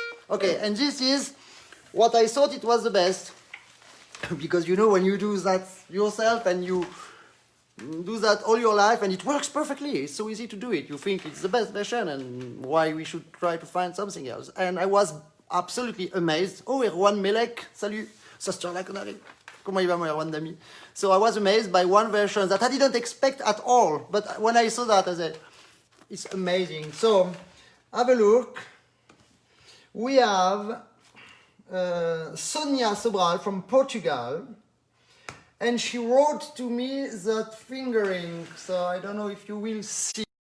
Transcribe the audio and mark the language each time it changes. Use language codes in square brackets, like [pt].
[en] Okay, and this is what I thought it was the best. Because you know, when you do that yourself and you do that all your life and it works perfectly, it's so easy to do it. You think it's the best version and why we should try to find something else. And I was absolutely amazed. [fr] Oh, Erwan Melek, salut, ça se tient la connerie. Comment il va, mon Erwan d'ami? [en] So I was amazed by one version that I didn't expect at all. But when I saw that, I said, it's amazing. So, have a look. We have Sonia Sobral from Portugal, and she wrote to me that fingering, so I don't know if you will see.